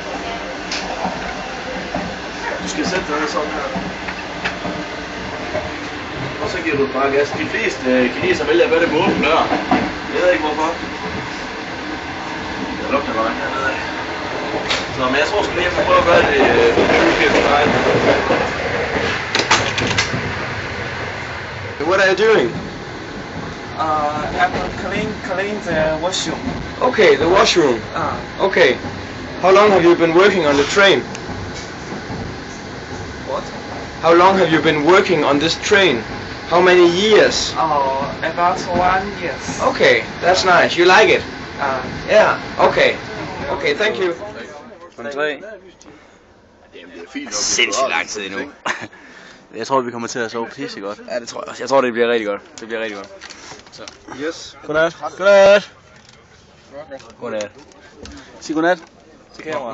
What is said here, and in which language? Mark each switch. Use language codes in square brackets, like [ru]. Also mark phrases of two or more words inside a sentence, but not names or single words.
[da] Du skal sætte dig sådan her. Og så giver du bare gas. De fleste kineser vælger at gøre det med åben dør. Jeg ved ikke hvorfor. Det lugter godt hernede. Så men jeg tror sgu lige, jeg får prøve at gøre det for dig. [en] What are you doing? I'm clean the washroom. Okay, the washroom. Okay. How long have you been working on the train? What? How long have you been working on this train? How many years? About 1 year. Okay, that's nice. You like it? Yeah. Okay. Okay, thank you. [da] Sindssygt lang tid endnu. Jeg tror, vi kommer til at sove pisse godt. Ja, det tror jeg også. Jeg tror, det bliver rigtig godt. Det bliver rigtig godt. Så. Yes. Godnat. Godnat. Godnat. Sig godnat. Til kamera.